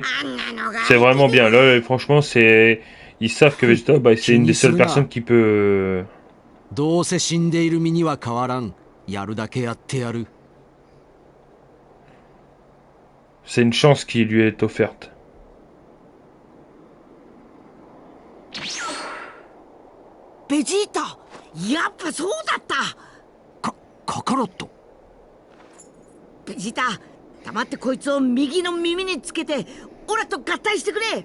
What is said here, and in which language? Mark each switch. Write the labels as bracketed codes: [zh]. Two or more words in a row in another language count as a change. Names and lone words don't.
[fr] C'est vraiment bien. Là, franchement, c'est... Ils savent que Vegeta, bah, c'est une des seules personnes qui peut... C'est une chance qui lui est offerte. [ja] Vegeta, やっぱそうだった。カカロット。ベジータ、黙ってこいつを右の耳につけて、オラと合体してくれ。